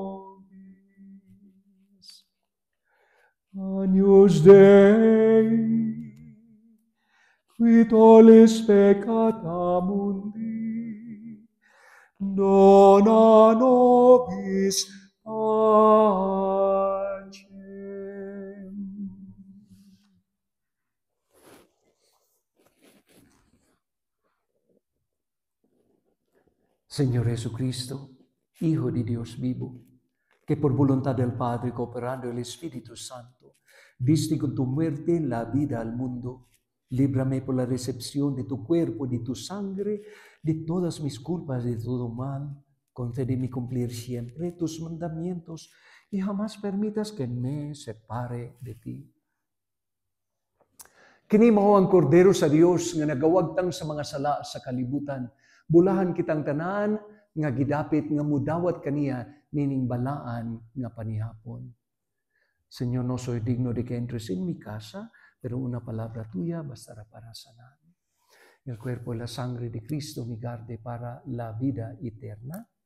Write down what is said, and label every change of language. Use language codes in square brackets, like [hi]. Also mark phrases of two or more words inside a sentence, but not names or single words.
[la] Agnus Dei, qui tollis peccata mundi, dona nobis pacem. [es] Señor Jesucristo, Hijo de Dios vivo, que por voluntad del Padre, cooperando el Espíritu Santo, diste con tu muerte la vida al mundo, líbrame por la recepción de tu cuerpo y de tu sangre, de todas mis culpas y de todo mal. Concédeme cumplir siempre tus mandamientos y jamás permitas que me separe de ti. [ceb] Kini mao ang kordero sa Dios nga nagawagtang sa mga sala sa kalibutan. Bulahan kitang tanan nga gidapit nga mudawat kaniya nining balaan nga panihapon. [es] Señor, no soy digno de que entres en mi casa, pero una palabra tuya bastará para sanar. El cuerpo y la sangre de Cristo me guarde para la vida eterna.